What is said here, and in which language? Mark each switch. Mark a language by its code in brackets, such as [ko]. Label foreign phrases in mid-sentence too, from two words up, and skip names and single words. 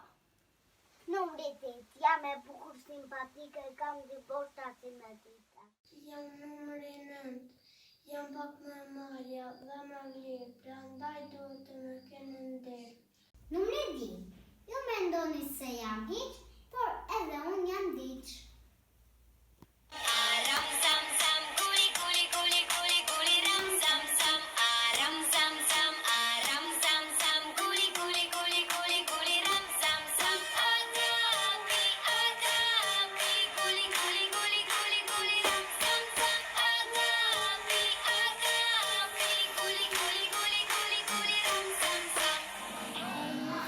[sq] Numri 8, jam e bukur simpatike, kam dy boshta si me dita. Jam numri 9, jam pak më e marja dhe më lirë, prandaj duhet të më keni nder. Numri 10, ju mendoni se jam hiq, por edhe unë jam diq. Aram sam sam kuli kuli kuli kuli kuli ram sam sam aram sam sam kuli kuli kuli kuli kuli ram sam sam agapi kuli kuli kuli kuli kuli ram sam sam agapi kuli kuli kuli kuli kuli ram sam sam.